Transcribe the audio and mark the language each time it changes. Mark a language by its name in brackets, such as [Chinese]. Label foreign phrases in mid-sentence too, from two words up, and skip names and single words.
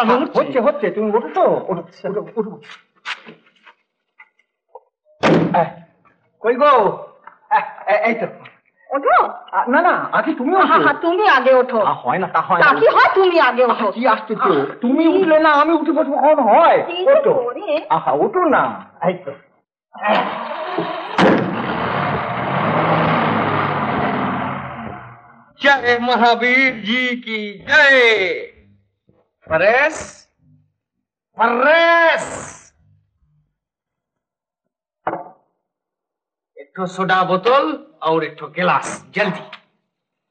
[Bangla] হচ্ছে হচ্ছে, তুমি ওঠো তো। কই গো? এই তো ওঠো। না না আগে তুমি তুমি আগে ওঠো। হয় না তা হয় না। কি হয়? তুমি আগে ওঠো। কি আসছে তো, তুমি উঠলে না আমি উঠে বসবো, কখন হয়? ওঠো। আহা ওঠো না। এই তো [Hindi] जय महावीर जी की जय। परेश परेश एक ठो सोडा बोतल और एक ठो गिलास जल्दी।